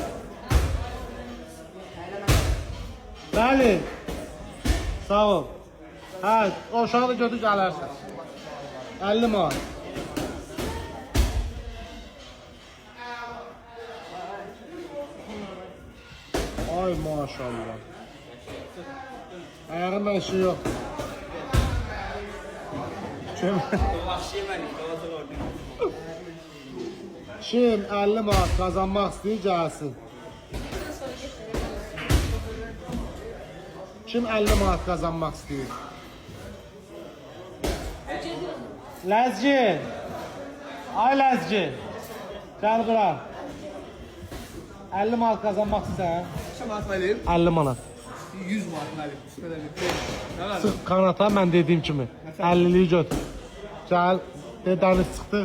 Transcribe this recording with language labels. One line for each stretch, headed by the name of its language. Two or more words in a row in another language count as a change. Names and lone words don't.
Azerbaijani: Bəli. Sağ ol. Hə, o uşağı da götür gələrsən. 50 manat. Ay maşallah.
Turkish: Ayağında işi yok. Kim 50 manat kazanmak istiyor gelsin. Kim 50 manat kazanmak istiyor? Lezgin.
Azerbaijani: Ay Lezgin. Gel bura.
Turkish: 50 manat kazanmak istiyor. Kaç manat verir? 50 manat. 100 manat verir.
Azerbaijani: Sıx kanata mən dediyim kimi 50'liyi götür. Gəl, dəniz çıxdı.